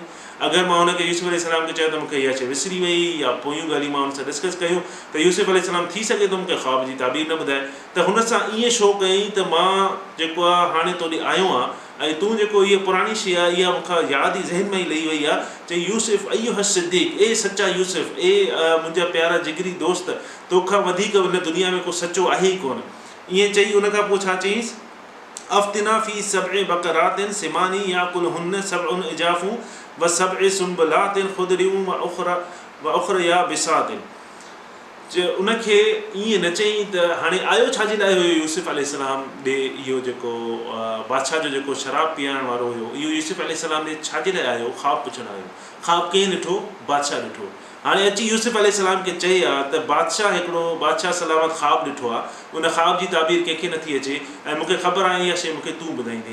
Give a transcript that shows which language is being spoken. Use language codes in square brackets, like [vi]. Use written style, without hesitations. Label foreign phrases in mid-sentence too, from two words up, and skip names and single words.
[sd] अगरि मां हुनखे यूसुफ अलैहिस्सलाम खे चयो त मूंखे इहा शइ विसरी वई या पोयूं ॻाल्हियूं मां हुन सां डिस्कस कयूं त यूसुफ अलैहिस्सलाम थी सघे थो मूंखे ख़्वाब जी ताबीर न ॿुधाए, त हुन सां ईअं छो कयईं त मां जेको आहे हाणे तोॾे आयो आहियां ऐं तूं जेको इहा पुराणी शइ आहे इहा मूंखां यादि ई ज़हन में ई लही वई आहे। चई [ar] يوسف أيها الصديق, [sd] ए सचा यूसुफ, ए मुंहिंजा प्यारा जिगरी दोस्त, तोखां वधीक हिन दुनिया में को सचो आहे ई कोन। ईअं चई उनखां पोइ छा चयईंसि, [ar] أفتنا في سبع بقرات سمان يأكلهن سبع عجاف و سبع سنبلات خضر و أخر يابسات. [sd] उनखे ईअं न चयईं त हाणे आयो छाजे लाइ हुयो यूसुफ अलैहिस्सलाम ॾे, इहो जेको बादशाह जो जेको शराब पीआरण वारो हुयो, इहो यूसुफ अलैहिस्सलाम ॾे छाजे लाइ आयो, ख़्वाबु पुछणु आयो। ख़्वाबु कंहिं ॾिठो, बादशाह ॾिठो। हाणे अची यूसुफ अलैहिस्सलाम खे चए आहे त बादशाह हिकिड़ो बादशाह सलामत ख़्वाबु ॾिठो आहे, उन ख़्वाब जी ताबीर कंहिंखे नथी अचे ऐं मूंखे ख़बर आहे इहा शइ मूंखे तूं ॿुधाईंदे।